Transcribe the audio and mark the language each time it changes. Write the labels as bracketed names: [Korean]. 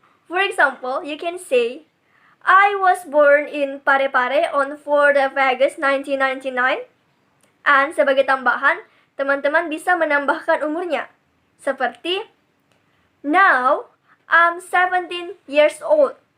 [English] For example, you can say, I was born in Parepare on 4th of August 1999. And [Indonesian] sebagai tambahan, teman-teman bisa menambahkan umurnya. Seperti, [English] now I'm 17 years old.